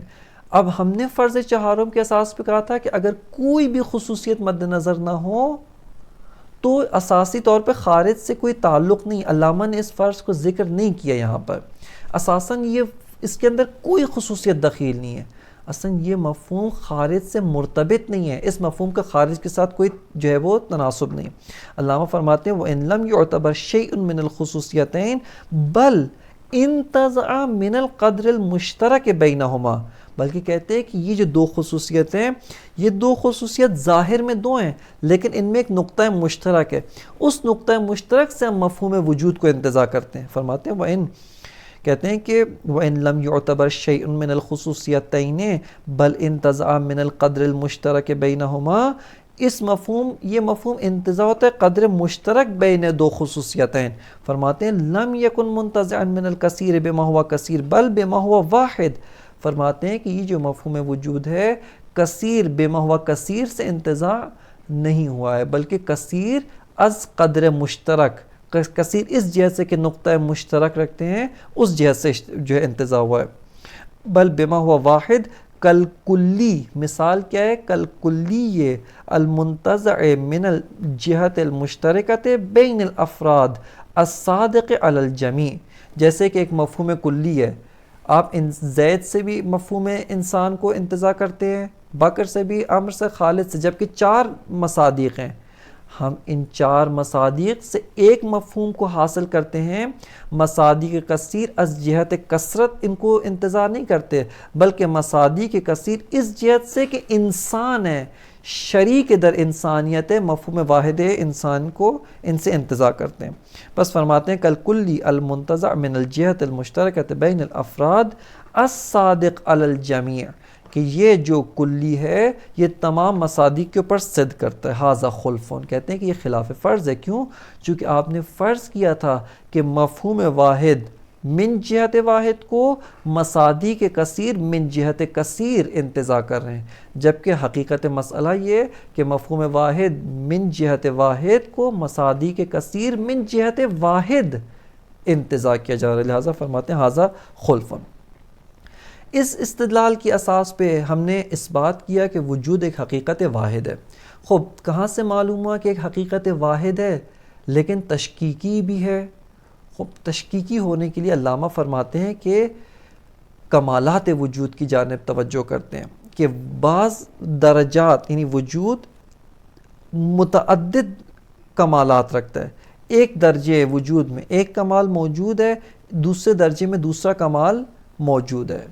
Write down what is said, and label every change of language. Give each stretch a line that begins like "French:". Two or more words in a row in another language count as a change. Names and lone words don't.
Urdu: اب ہم نے فرض چہارم کے اساس پہ کہا تھا کہ اگر کوئی بھی خصوصیت مد نظر نہ ہو تو اساسی طور پہ خارج سے کوئی تعلق نہیں. علامہ نے اس فرض کو ذکر نہیں کیا یہاں پر. اساساً یہ اس کے اندر کوئی خصوصیت دخیل نہیں ہے. اصلاً یہ مفہوم خارج سے مرتبط نہیں ہے، اس مفہوم کا خارج کے ساتھ کوئی جو ہے وہ تناسب نہیں. علامہ فرماتے ہیں
Arabic: وَإِن لَمْ يُعْتَبَرْ شَيْءٌ مِّنَ الْخُصُوصِيَتَيْنِ بَلْ انتزع من القدر المشترک بینہما،
Urdu: بلکہ کہتے ہیں کہ یہ جو دو خصوصیتیں ہیں، یہ دو خصوصیت ظاہر میں دو ہیں لیکن ان میں ایک نقطہ مشترک ہے. اس نقطہ مشترک سے ہم مفہوم وجود کو انتزاع کرتے ہیں. فرماتے ہیں
Arabic: وَإِن،
Urdu: کہتے ہیں کہ
Arabic: وَإِن لَمْ يُعْتَبَرْ شَيْءٌ مِّنَ الْخُصُوصِيَتَيْنِ بَلْ انتزع مِنَ الْقَدْرِ الْمُشْتَرَكِ بَيْنَهُمَا،
Urdu: اس مفہوم، یہ مفہوم انتزاع ہوتا ہے قدر مشترک بین دو خصوصیتین. فرماتے ہیں
Arabic: لم یکن منتزعا من الکثیر بما ہوا کثیر بل بما ہوا واحد.
Urdu: فرماتے ہیں کہ یہ جو مفہوم وجود ہے
Arabic: کثیر بما ہوا کثیر
Urdu: سے انتزاع نہیں ہوا ہے، بلکہ کثیر از قدر مشترک، کثیر اس جہت سے کہ نقطہ مشترک رکھتے ہیں اس جہت سے جو ہے انتزاع ہوا ہے.
Arabic: بل بما ہوا واحد کل کلی،
Urdu: مثال کیا ہے؟
Arabic: کل کلی المنتزع من الجہت المشترکت بین الافراد الصادق علی الجمیع.
Urdu: جیسے کہ ایک مفہوم کلی ہے، آپ زید سے بھی مفہوم انسان کو انتزاع کرتے ہیں، بکر سے بھی، عمر سے، خالد سے، جبکہ چار مصادیق ہیں. ہم ان چار مصادیق سے ایک مفہوم کو حاصل کرتے ہیں. مصادیق کثیر از جہت کثرت ان کو انتزاع نہیں کرتے، بلکہ مصادیق کثیر اس جہت سے کہ انسان ہے، شریک در انسانیت ہے، مفہوم واحد انسان کو ان سے انتزاع کرتے ہیں. بس فرماتے ہیں
Arabic: کل کلی المنتزع من الجہت المشترکت بین الافراد الصادق علی الجمیع،
Urdu: کہ یہ جو کلی ہے یہ تمام مصادیق کے اوپر صدق کرتا ہے.
Arabic: ھذا خلفون،
Urdu: کہتے ہیں کہ یہ خلاف فرض ہے. کیوں؟ چونکہ آپ نے فرض کیا تھا کہ مفہوم واحد من جہت واحد کو مصادیق کثیر من جہت کثیر انتزاع کر رہے ہیں، جبکہ حقیقت مسئلہ یہ کہ مفہوم واحد من جہت واحد کو مصادیق کثیر من جہت واحد انتزاع کیا جا رہا ہے. لہٰذا فرماتے ہیں
Arabic: ھذا خلفون.
Urdu: اس استدلال کی اساس پہ ہم نے اس بات کیا کہ وجود ایک حقیقت واحد ہے. خب کہاں سے معلوم ہوا کہ ایک حقیقت واحد ہے لیکن تشکیکی بھی ہے؟ خب تشکیکی ہونے کے لیے علامہ فرماتے ہیں کہ کمالات وجود کی جانب توجہ کرتے ہیں کہ بعض درجات یعنی وجود متعدد کمالات رکھتا ہے. ایک درجے وجود میں ایک کمال موجود ہے، دوسرے درجے میں دوسرا کمال موجود ہے.